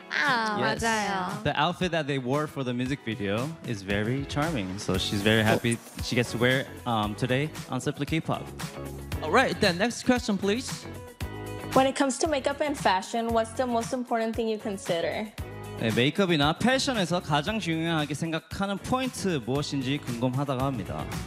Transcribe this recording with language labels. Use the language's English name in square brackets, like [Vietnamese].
[Korean] 아, yes. 맞아요. [English] The outfit that they wore for the music video is very charming. So she's very happy she gets to wear today on Simply K-pop. All right, then next question, please. When it comes to makeup and fashion, what's the most important thing you consider? [Korean] 네, 메이크업이나 패션에서 가장 중요하게 생각하는 포인트 무엇인지 궁금하다고 합니다.